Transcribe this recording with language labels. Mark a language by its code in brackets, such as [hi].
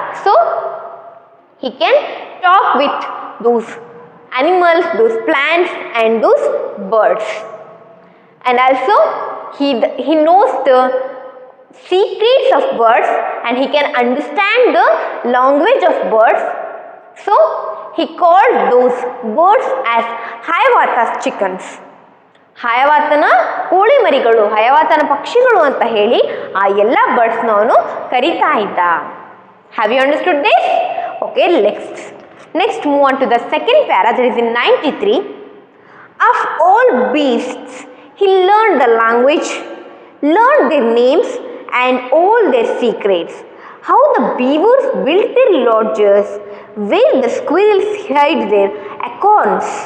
[en] So he can talk with those animals, those plants and those birds. And also he knows the secrets of birds and he can understand the language of birds. So he called those birds as Hiawatha's chickens. [kn] ಹಯವಾತನ ಕೋಳಿ ಮರಿಗಳು, ಹಯವಾತನ ಪಕ್ಷಿಗಳು ಅಂತ ಹೇಳಿ ಆ ಎಲ್ಲ ಬರ್ಡ್ಸ್ನ ಅವನು ಕರೀತಾ ಇದ್ದ. [en] Have you understood this? Okay, next Next, move on to the second para, that is in 93. Of all beasts, he learned the language, learned their names and all their secrets. How the beavers built their lodges, where the squirrels hid their acorns.